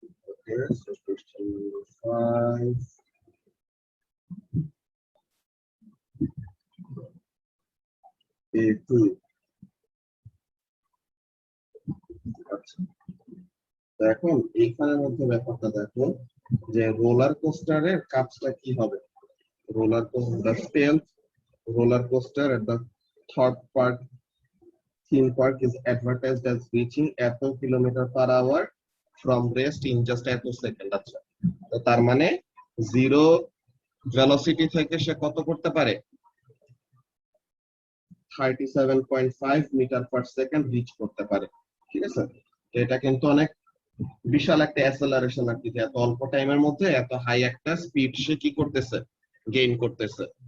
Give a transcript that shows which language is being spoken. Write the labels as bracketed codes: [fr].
[en] Okay, so question 5 A2। [bn] আচ্ছা, তো এখন এইখানের মধ্যে ব্যাপারটা দেখো যে রোলার কোস্টারের কাজটা কি হবে। [en] roller coaster, the stealth roller coaster at the third park theme park is advertised as reaching এত kilometre per hour from rest in just এত second. [bn] আচ্ছা, তো তার মানে জিরো ভেলোসিটি থেকে সে কত করতে পারে, 37.5 মিটার পার সেকেন্ড রিচ করতে পারে। ঠিক আছে, তো এটা কিন্তু অনেক বিশাল একটা অ্যাসেলারেশন আর কি, এত অল্প টাইমের মধ্যে এত হাই একটা স্পিড সে কি করতেছে, গেইন করতেছে।